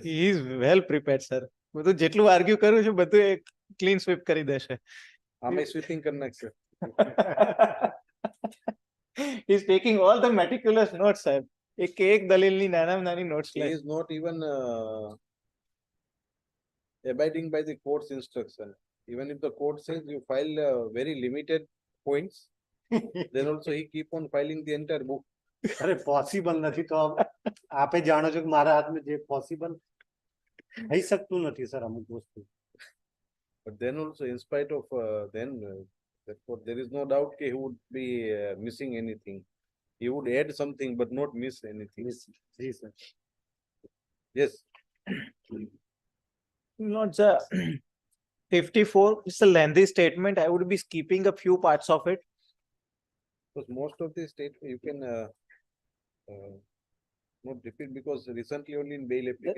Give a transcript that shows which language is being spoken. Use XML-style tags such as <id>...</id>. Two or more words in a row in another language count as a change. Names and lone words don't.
<en>he is well prepared, sir.</en> <gu>બધું જેટલું આર્ગ્યુ કર્યું છે બધું એક</gu> <en>clean sweep</en> <gu>કરી દેશે. આમે સ્વીપિંગ કરી નાખશે.</gu> <en>He is taking all the meticulous notes,</en> <gu>સાહેબ. એક દલીલની નાનામાં નાની notes</gu> <en>He</en> <gu>લે.</gu> <en>is not even abiding by the court's instruction. Even if the court says you file very limited points, then also he keep on filing the entire book.</en> <gu>અરે પોસિબલ નથી. તો આપે જાણો છો કે મારા હાથમાં જે પોસિબલ થઈ શકતું નથી સર અમુક વસ્તુ.</gu> <en>But then also, in spite of therefore, there is no doubt that he would be missing anything. He would add something but not miss anything.</en> <gu>જી સર.</gu> <en>Yes. Not the 54. It's a lengthy statement. I would be skipping a few parts of it. Because most of the state you can not repeat, because recently only in bail application.</en>